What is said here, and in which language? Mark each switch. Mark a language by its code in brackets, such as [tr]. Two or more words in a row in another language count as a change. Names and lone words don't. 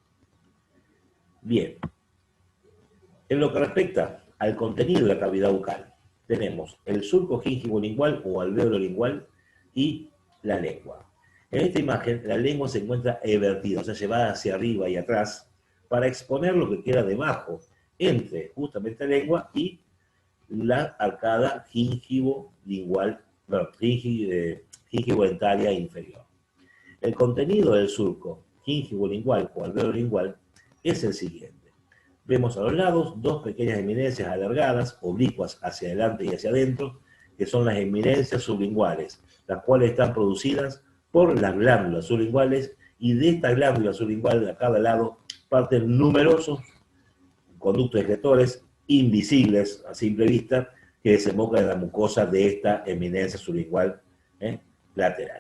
[es] Bien, en lo que respecta al contenido de la cavidad bucal, tenemos el surco gingivolingual o alvéolo lingual y la lengua. En esta imagen, la lengua se encuentra evertida, o sea, llevada hacia arriba y atrás, para exponer lo que queda debajo, entre justamente la lengua y la arcada gingivo-lingual, gingivo-dentaria inferior. El contenido del surco gingivo-lingual o alvéolo lingual es el siguiente. Vemos a los lados dos pequeñas eminencias alargadas, oblicuas hacia adelante y hacia adentro, que son las eminencias sublinguales, las cuales están producidas por las glándulas sublinguales, y de esta glándula sublingual de a cada lado parten numerosos conductos excretores invisibles a simple vista que desembocan en la mucosa de esta eminencia sublingual lateral.